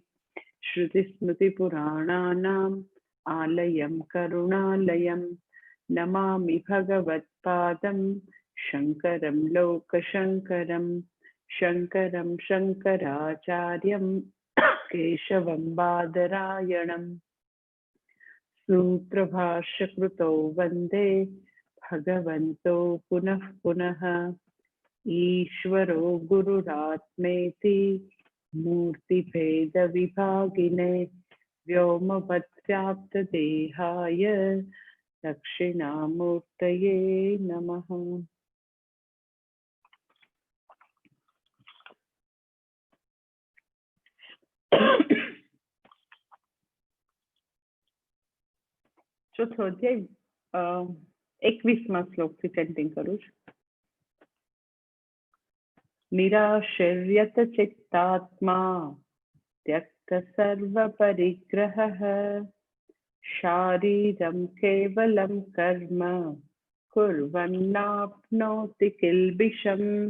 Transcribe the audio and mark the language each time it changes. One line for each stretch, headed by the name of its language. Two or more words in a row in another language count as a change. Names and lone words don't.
Sanskrit: श्रुतिस्मृतिपुराणानाम् आलयं करुणालयं नमामि भगवत्पादं शङ्करं लोकशङ्करं शङ्करं शङ्कराचार्यं केशवं बादरायणं सूत्रभाष्यकृतौ वन्दे भगवन्तो पुनः पुनः। ईश्वरो गुरुरात्मेति मूर्तिभेदविभागिने व्योमवद्व्याप्तदेहाय दक्षिणामूर्तये नमः।
Gujarati: ચોથો અધ્યાય 21મા શ્લોકથી ચેન્ટિંગ કરું છું।
Sanskrit: निराशीर्यत चित्तात्मा त्यक्त सर्वपरिग्रहः शारीरं केवलं कर्म कुर्वन्नाप्नोति किल्बिषम्